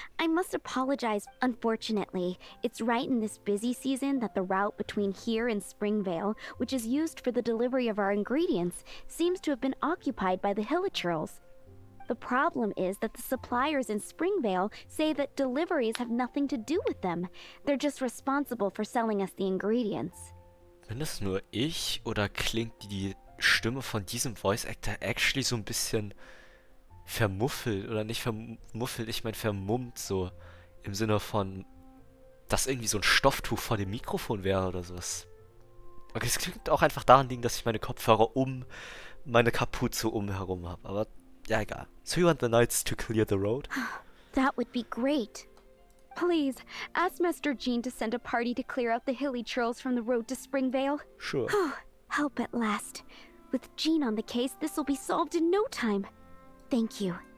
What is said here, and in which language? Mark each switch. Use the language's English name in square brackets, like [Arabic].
[English] I must apologize. Unfortunately, it's right in this busy season that the route between here and Springvale, which is used for the delivery of our ingredients, seems to have been occupied by the Hilichurls. The problem is that the suppliers in Springvale say that deliveries have nothing to do with them. They're just responsible for selling us the ingredients. [German] Bin das nur ich oder klingt die Stimme von diesem Voice Actor actually so ein bisschen vermuffelt? Oder nicht vermuffelt, ich meine vermummt so. Im Sinne von, dass irgendwie so ein Stofftuch vor dem Mikrofon wäre oder sowas. Okay, es klingt auch einfach daran liegen, dass ich meine Kopfhörer um meine Kapuze herum habe. Aber ja, egal. [English] So you want the knights to clear the road? That would be great. Please, ask Master Jean to send a party to clear out the hilly churls from the road to Springvale. Sure. Help at last. With Jean on the case, this will be solved in no time. Thank you.